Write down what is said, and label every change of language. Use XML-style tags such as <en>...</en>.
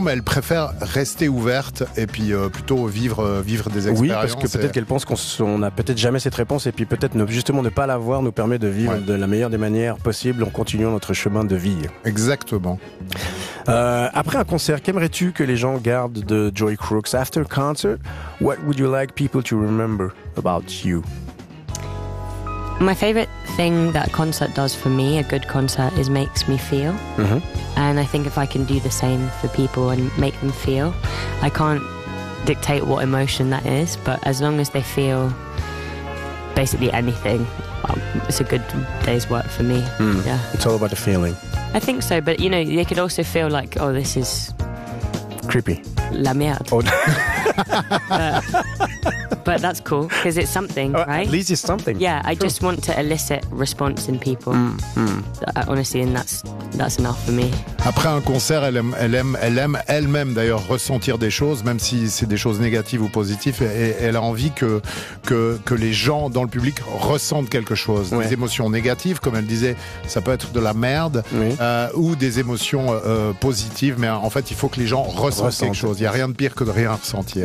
<fr>Mais elle préfère rester ouverte et puis plutôt vivre des expériences. Oui, parce que peut-être qu'elle pense qu'on n'a peut-être jamais cette réponse, et puis peut-être justement ne pas l'avoir nous permet de vivre de la meilleure des manières possible en continuant notre chemin de vie. Exactement. Après un concert, qu'aimerais-tu que les gens gardent de Joy Crooks?</fr> <en>After a concert, what would you like people to remember about you? My favorite thing that a concert does for me, a good concert, is makes me feel. And I think if I can do the same for people and make them feel, I can't dictate what emotion that is, but as long as they feel basically anything, it's a good day's work for me. It's all about the feeling. I think so, but you know, they could also feel like, oh, this is Creepy.</en> <fr>La merde.</fr> <en>Oh. But that's cool, because it's something, right? At least it's something. Yeah, I just want to elicit response in people. Honestly, and that's enough for me.</en> <fr>Après un concert, elle aime elle-même d'ailleurs ressentir des choses, même si c'est des choses négatives ou positives, et elle a envie que les gens dans le public ressentent quelque chose. Ouais. Des émotions négatives, comme elle disait, ça peut être de la merde, ou des émotions positives, mais en fait, il faut que les gens ressentent quelque chose. Il n'y a rien de pire que de rien ressentir.</fr>